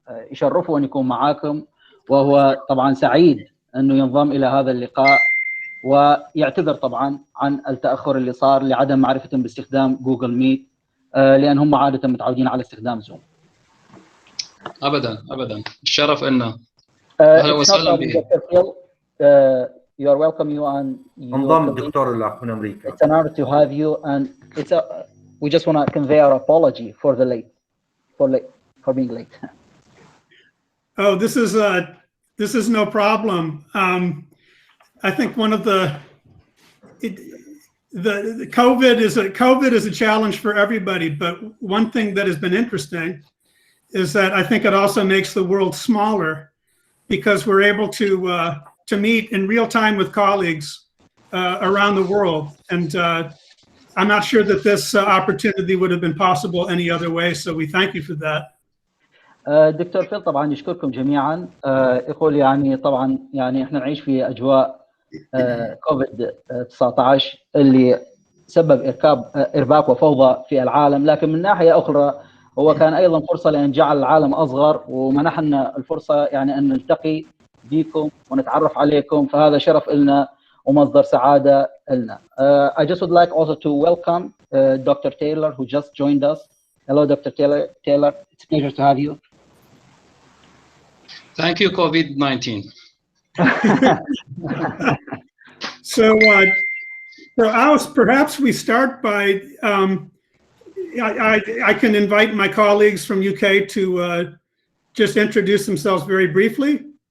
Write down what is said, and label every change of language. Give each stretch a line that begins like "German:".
Arabic: يشرفه أن يكون معاكم، وهو طبعا سعيد أنه ينضم إلى هذا اللقاء، ويعتذر طبعا عن التأخر اللي صار لعدم معرفتهم باستخدام جوجل ميت، لأنهم عادة متعودين على استخدام زوم. أبدا الشرف لنا. أهلا وسهلا بك.
English: You are welcome, you and
Arabic: انضم الدكتور الأخ من أمريكا.
English: It's an honor to have you, and we just want to convey our apology for being late. Oh, this is no problem. I think one of the COVID is a challenge for everybody, but one thing that has been interesting is that I think it also makes the world smaller, because we're able to meet in real time with colleagues around the world, and I'm not sure that this opportunity would have been possible any other way, so we thank you for that.
Arabic: دكتور فيل طبعا يشكركم جميعا. يقول يعني طبعا يعني احنا نعيش في اجواء كوفيد 19 اللي سبب ارباك وفوضى في العالم، لكن من ناحيه اخرى هو كان ايضا فرصه لان جعل العالم اصغر ومنحنا الفرصه يعني ان نلتقي بكم ونتعرف عليكم، فهذا شرف لنا ومصدر سعاده لنا.
English: I just would like also to welcome Dr. Taylor, who just joined us. Hello, Dr. Taylor. It's a pleasure to have you. Thank you, COVID-19. So Alice, perhaps we start by I can invite my colleagues from UK to just introduce themselves very briefly.